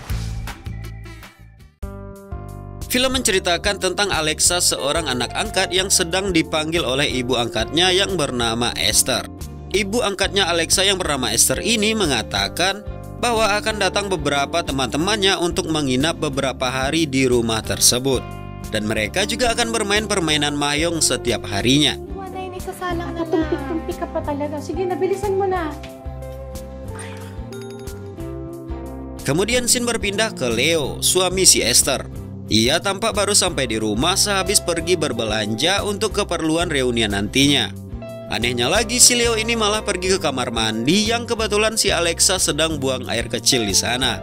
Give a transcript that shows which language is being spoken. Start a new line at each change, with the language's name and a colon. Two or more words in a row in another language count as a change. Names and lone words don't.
Indonesian: Film menceritakan tentang Alexa, seorang anak angkat yang sedang dipanggil oleh ibu angkatnya yang bernama Esther. Ibu angkatnya Alexa yang bernama Esther ini mengatakan bahwa akan datang beberapa teman-temannya untuk menginap beberapa hari di rumah tersebut. Dan mereka juga akan bermain permainan mahjong setiap harinya.
Filipino: Wala yun, isasalang na tumpik-tumpik ka pa talaga. Sige, nabilisan mo na.
Indonesian: Kemudian scene berpindah ke Leo, suami si Esther. Ia tampak baru sampai di rumah sehabis pergi berbelanja untuk keperluan reunian nantinya. Anehnya lagi, si Leo ini malah pergi ke kamar mandi yang kebetulan si Alexa sedang buang air kecil di sana.